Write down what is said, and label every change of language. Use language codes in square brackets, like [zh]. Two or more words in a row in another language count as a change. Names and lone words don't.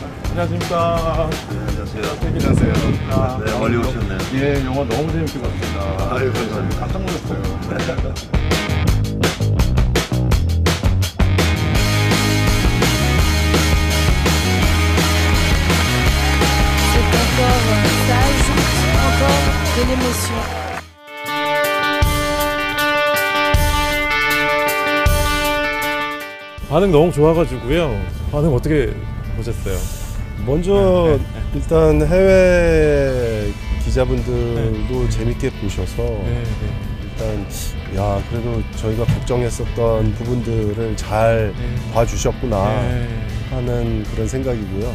[ko] 안녕하십니까. 네, 안녕하세요. 안녕하세요. 네, 멀리 오셨네요. 예, 영화 너무 재밌게 봤습니다. 아유, 감사합니다. 깜짝 놀랐어요. [fr] C'est encore, ça ajoute encore de l'émotion. [ko] 반응 너무 좋아가지고요. 반응 어떻게 보셨어요? 먼저 일단 해외 기자분들도 재밌게 보셔서 일단 야 그래도 저희가 걱정했었던 부분들을 잘 봐주셨구나 하는 그런 생각이고요.